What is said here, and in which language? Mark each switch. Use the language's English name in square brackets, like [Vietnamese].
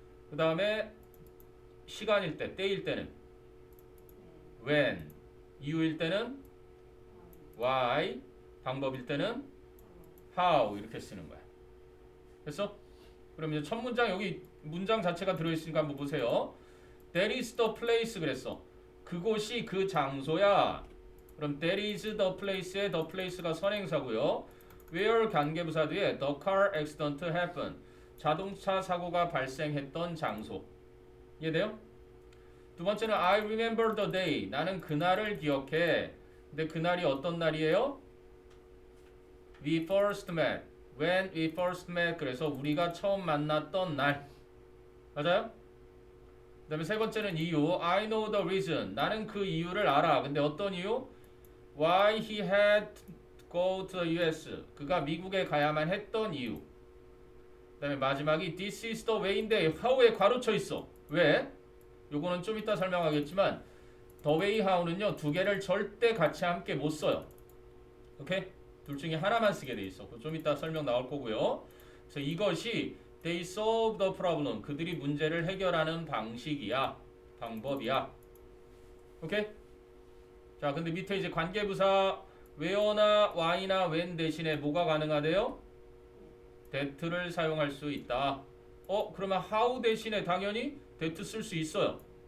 [Korean] 그 다음에 시간일 때, 때일 때는 when, 이유일 때는 why, 방법일 때는 how 이렇게 쓰는 거야. 됐어? 그럼 이제 첫 문장 여기 문장 자체가 들어있으니까 한번 보세요. [English] That is the place [Korean] 그랬어. 그곳이 그 장소야. 그럼 [English] that is the place [Korean] 의 the place가 선행사고요. [English] where [Korean] 관계부사 뒤에 [English] the car accident happened. [Korean] 자동차 사고가 발생했던 장소. 이해돼요? 두 번째는 [English] I remember the day. [Korean] 나는 그날을 기억해. 근데 그날이 어떤 날이에요? [English] We first met. When we first met. [Korean] 그래서 우리가 처음 만났던 날. 맞아요? 그 다음에 세 번째는 이유. [English] I know the reason. [Korean] 나는 그 이유를 알아. 근데 어떤 이유? [English] Why he had to go to the US. [Korean] 그가 미국에 가야만 했던 이유. 그 다음에 마지막이 [English] This is the way [Korean] 인데 how에 괄호쳐 있어. 왜? 요거는 좀 이따 설명하겠지만 [English] the way how [Korean] 는요 두 개를 절대 같이 함께 못 써요. 오케이? 둘 중에 하나만 쓰게 돼 있어. 좀 이따 설명 나올 거고요. 그래서 이것이 [English] they solve the problem. [Korean] 그들이 문제를 해결하는 방식이야. 방법이야. 오케이? 자, 근데 밑에 이제 관계부사 where나 why나 when 대신에 뭐가 가능하대요? that를 사용할 수 있다. 그러면 how 대신에 당연히 that 쓸 수 있어요.